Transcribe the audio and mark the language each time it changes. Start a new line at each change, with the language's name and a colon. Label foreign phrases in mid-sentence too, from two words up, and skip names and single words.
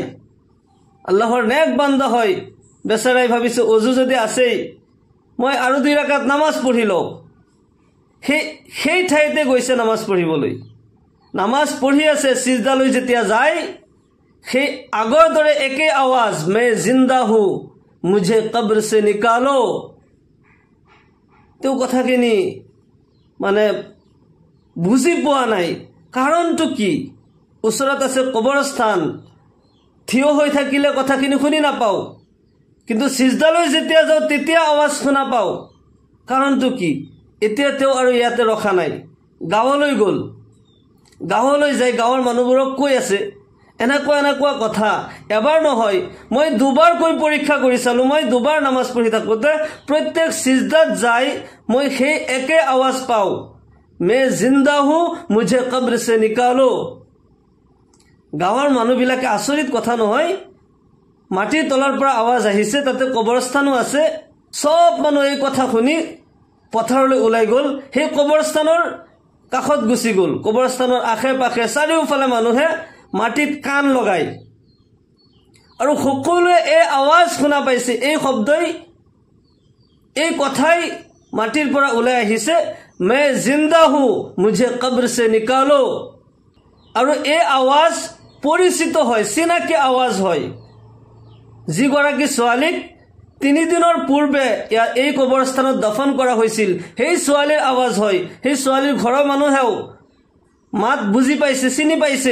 Assamese: আল্লাহৰ নেক বান্দা হয়, বেচাৰাই ভাবিছে অজু যদি আছেই মই আৰু 2 ৰাকাত নামাজ পঢ়ি লওঁ। সেই ঠাইতে গৈছে নামাজ পঢ়িবলৈ। নামাজ পঢ়ি আছে, সিজদালৈ যেতিয়া যায় সেই আগৰ দৰে একে আৱাজ
Hindi: मैं जिंदा हूँ मुझे कब्र से निकालो।
Assamese: তেওঁ কথাখিনি মানে বুজি পোৱা নাই, কাৰণটো কি? ওচৰত আছে কবৰস্থান, থিয় হৈ থাকিলে কথাখিনি শুনি নাপাওঁ, কিন্তু সিজদালৈ যেতিয়া যাওঁ তেতিয়া আৱাজ শুনা পাওঁ। কাৰণটো কি? এতিয়া তেওঁ আৰু ইয়াতে ৰখা নাই, গাঁৱলৈ গ'ল। গাঁৱলৈ যাই গাঁৱৰ মানুহবোৰক কৈ আছে এনেকুৱা এনেকুৱা কথা। এবাৰ নহয়, মই 2বাৰকৈ পৰীক্ষা কৰি চালোঁ। মই 2বাৰ নামাজ পঢ়ি থাকোঁতে প্ৰত্যেক সিজদাত যাই মই সেই একে আৱাজ পাওঁ
Hindi: मैं जिंदा हूँ मुझे कब्र से निकालो।
Assamese: গাঁৱৰ মানুহবিলাকে আচৰিত কথা নহয়, মাটিৰ তলৰ পৰা আৱাজ আহিছে, তাতে কবৰস্থানো আছে। সব মানুহ এই কথা শুনি পথাৰলৈ ওলাই গ'ল, সেই কবৰস্থানৰ কাষত গুচি গ'ল। কবৰস্থানৰ আশে পাশে চাৰিওফালে মানুহে মাটিত কাণ লগাই আৰু সকলোৱে এই আৱাজ শুনা পাইছে। এই শব্দই, এই কথাই মাটিৰ পৰা ওলাই আহিছে
Hindi: मैं जिंदा हूँ मुझे कब्र से निकालो।
Assamese: আৰু এই আৱাজ পৰিচিত হয়, চিনাকি আৱাজ হয়। যিগৰাকী ছোৱালীক 3 দিনৰ পূৰ্বে এই কবৰস্থানত দফন কৰা হৈছিল সেই ছোৱালীৰ আৱাজ হয়। সেই ছোৱালীৰ ঘৰৰ মানুহেও মাত বুজি পাইছে, চিনি পাইছে।